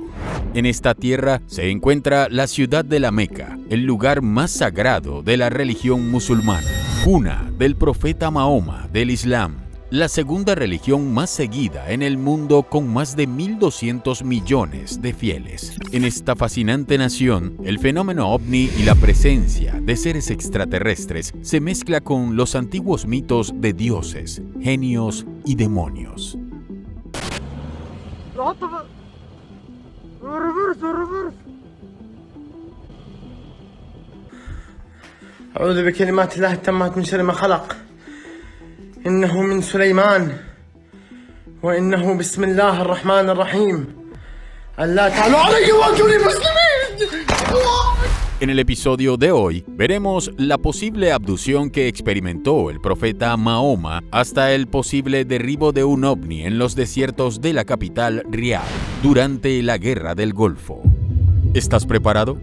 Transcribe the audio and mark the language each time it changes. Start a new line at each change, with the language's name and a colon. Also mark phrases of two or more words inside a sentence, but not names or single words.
Spanish: En esta tierra se encuentra la ciudad de la Meca, el lugar más sagrado de la religión musulmana, cuna del profeta Mahoma del Islam, la segunda religión más seguida en el mundo con más de 1.200 millones de fieles. En esta fascinante nación, el fenómeno ovni y la presencia de seres extraterrestres se mezcla con los antiguos mitos de dioses, genios y demonios.
Arabic: أعوذ بكلمات الله التامات من شر ما خلق إنه من سليمان وإنه بسم الله الرحمن الرحيم ألا تعلوا علي وأتوني مسلمين.
Spanish: En el episodio de hoy, veremos la posible abducción que experimentó el profeta Mahoma hasta el posible derribo de un ovni en los desiertos de la capital Riad durante la Guerra del Golfo. ¿Estás preparado?